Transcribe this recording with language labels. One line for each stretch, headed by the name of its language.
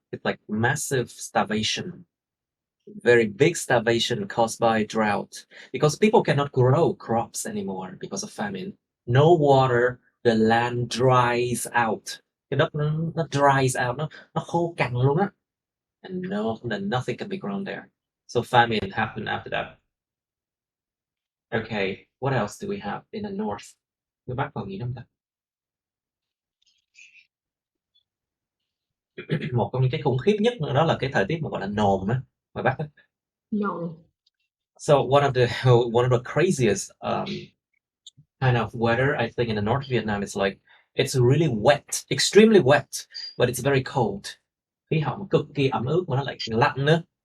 English: It's like massive starvation. Very big starvation caused by drought, because people cannot grow crops anymore because of famine. No water, the land dries out.
Vietnamese: Cái đất nó
English: dries out,
Vietnamese: nó khô cằn luôn á.
English: And nothing can be grown there. So famine happened after that. Okay, what else do we have in the north?
Vietnamese: Người Bắc còn nghĩ không ta? Một trong những cái khủng khiếp nhất nữa đó là cái thời tiết mà gọi là nồm á, ngoài Bắc á.
English: No. So one of the craziest kind of weather I think in the North Vietnam is like it's really wet, extremely wet, but it's very cold.
Vietnamese: Khí hậu cực kỳ ẩm ướt mà nó lại lạnh nữa.